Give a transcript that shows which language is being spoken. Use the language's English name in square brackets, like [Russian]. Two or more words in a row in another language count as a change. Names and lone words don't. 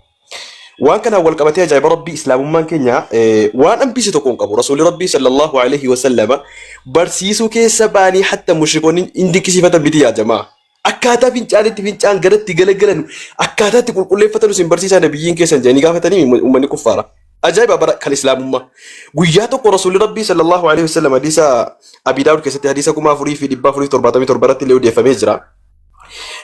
[Oromo] Waan kanaan wal qabatee ajaa'iba rabbii islaamummaan keenya waan hambise tokko hin qabu. Rasuulli rabbii [Arabic] صلى الله عليه وسلم [Oromo] barsiisuu keessa baanii hatta mushrikoonni hin dinqisiifatan miti yaa jamaa. Akkaataa fincaanitti fincaan garatti galagalan akkaataatti qulqulleeffatan isin barsiisaa nabiyyiin keessan jedhanii gaafatanii uummanni kuffaara. Ajaa'iba bara kan islaamummaa. Guyyaa tokko rasuulli rabbii [Arabic] صلى الله عليه وسلم [Oromo] hadiisa Abi Daawud keessatti hadiisa 4477 irratti illee odeeffamee jira.